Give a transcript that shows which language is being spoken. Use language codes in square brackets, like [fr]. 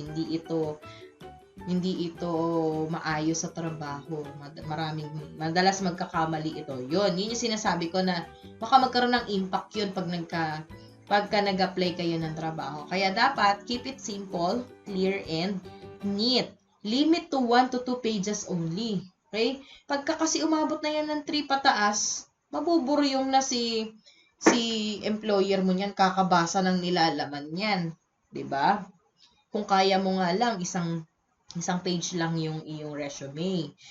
[tl] Hindi ito maayos sa trabaho. Madalas magkakamali ito. Yun yung sinasabi ko na baka magkaroon ng impact yun pagka nag-apply kayo ng trabaho. Kaya dapat [en] keep it simple, clear, and neat. Limit to 1 to 2 pages only. Okay? [tl] Pagka kasi umabot na yan ng 3 pataas, mabuburyong na si employer mo niyan, kakabasa ng nilalaman niyan. 'Di ba? Kung kaya mo nga lang, isang page lang yung iyong resume.